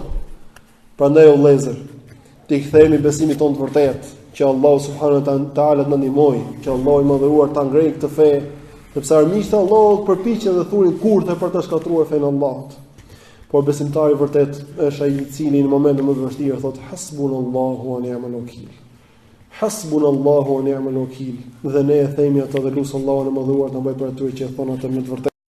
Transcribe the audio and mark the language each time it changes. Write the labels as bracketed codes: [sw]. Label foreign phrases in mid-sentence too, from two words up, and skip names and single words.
[sq] Prandaj o vëllezër, të kthehemi besimit tonë të vërtetë, që Allahu [ar] سبحانه وتعالى [sq] të na ndihmojë, që Allahu i madhëruar ta ngrejë këtë fe, sepse armiqtë e Allahut përpiqen dhe thurin kurthe për të shkatruar fenë e Allahut. Por besimtari vërtet është ai i cili në momentin më të vështirë thotë [ar] حسبنا الله ونعم الوكيل. حسبنا الله ونعم الوكيل. [sq] Dhe ne e themi ato dhe lutem Allahun e madhëruar të mbajë për ato që thonë atë me të vërtetë.